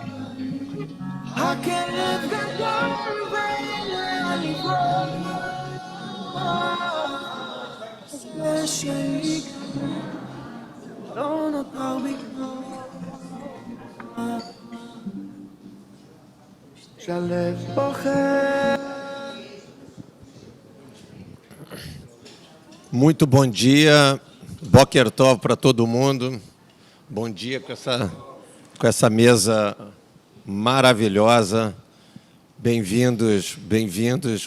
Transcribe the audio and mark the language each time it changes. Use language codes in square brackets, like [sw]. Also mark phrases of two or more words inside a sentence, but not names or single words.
[he] הכאב גדול ואין ליבו, זה שלי לא נותר בי שהלב בוחר. [pt] Muito bom dia, [he] בוקר טוב [pt] para todo mundo. Bom dia com essa mesa maravilhosa. Bem-vindos, bem-vindos.